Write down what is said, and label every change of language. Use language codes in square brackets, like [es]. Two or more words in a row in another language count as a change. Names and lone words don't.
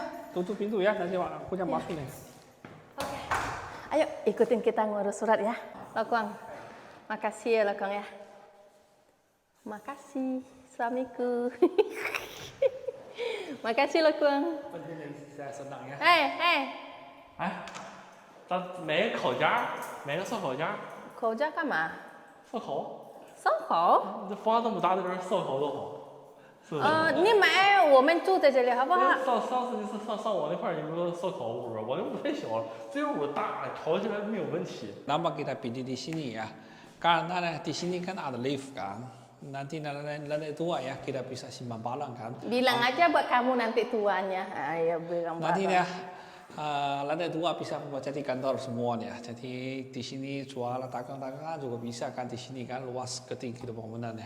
[id] Tutup pintu ya, nanti aku yang masuk nih. Oke. Ayo ikutin kita ngurus surat ya. Lokong. Makasih ya Lokong ya. Makasih suamiku. Makasih Lokong. Saya senang ya. [zh] 哎，咱买个烤架，买个烧烤架，口罩干嘛？烧烤。烧烤？这房这么大的地儿，烧烤多好。你买我们住在这里好不好？上次你上我那块儿，你说烧烤屋，我那屋太小了，这屋大，烤起来没有问题。 [id] Kenapa kita pilih di sini ya? Karena di sini kan ada lift kan. Nanti lantai 2 ya kita bisa simpan barang kan. Bilang aja buat kamu nanti tuanya. Ayo bilang Nanti ya lantai 2 bisa buat jadi kantor semuanya. Jadi di sini jual dagang-dagangan juga bisa kan di sini kan luas ketinggi bangunannya.